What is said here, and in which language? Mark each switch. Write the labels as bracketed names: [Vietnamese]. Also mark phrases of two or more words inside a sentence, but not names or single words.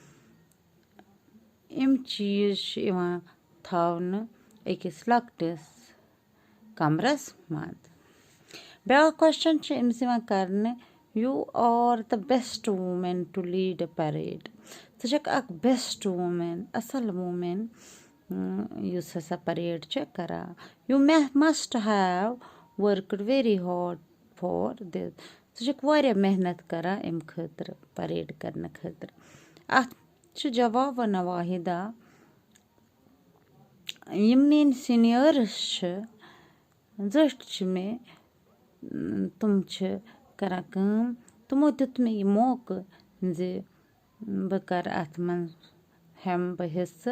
[Kashmiri] یِم چیٖز چھِ یِوان تھاونہٕ أکِس لۄکٹِس کمرس منٛز. بیٛاکھ کوسچن چھُ أمِس یِوان کرنہٕ [English] you are the best woman to lead a parade. ژٕ چھکھ اکھ best woman اَصٕل وومین یُس ہسا پریڈ چھِ کران. you must have worked very hard for this. [Kashmiri] ژٕ چھکھ واریاہ محنت کران اَمہِ خٲطرٕ پریڈ کرنہٕ خٲطرٕ. اَتھ چھُ جواب وَنان واحِدا یِم میٲنۍ سیٖنیٲرٕس چھِ زٔٹھۍ چھِ مےٚ تِم چھِ کران کٲم تِمو دیُت مےٚ یہِ موقعہٕ زِ بہٕ کرٕ اَتھ منٛز ہٮ۪مہٕ بہٕ حِصہٕ.